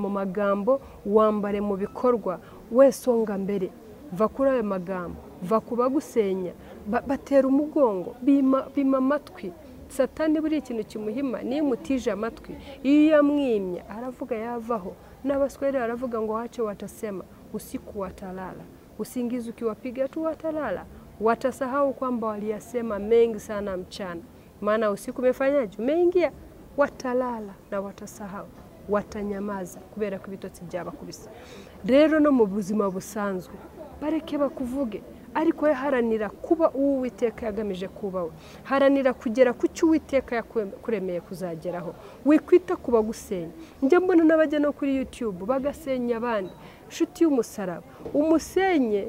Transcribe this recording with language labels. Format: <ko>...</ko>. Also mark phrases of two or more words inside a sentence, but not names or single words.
<rw>mu magambo wambare mu bikorwa wese onga mbere va kuri ayo magambo va kubagusenya batera umugongo bima amatwi Satani buri ikintu kimuhima niyo mutije amatwi iyo yamwimye aravuga yavaho n'abaswahili aravuga ngo</rw> <sw>wache watasema usiku watalala usingizi ukiwapiga tu watalala watasahau kwamba waliyasema mengi sana mchana maana usiku umefanyaje umeingia watalala na watasahau watanyamaza</sw> <rw>kubera ko ibitotsi byabakubise rero no mu buzima busanzwe bareke bakuvuge ariko haranira kuba Uwiteka yagamije kubaho haranira kugera ku cyo Uwiteka yakuremeye kuzageraho wikwita kuba gusenya njye mbona n'abajya no kuri YouTube bagasenya abandi nshuti y'umusaraba umusenye</rw>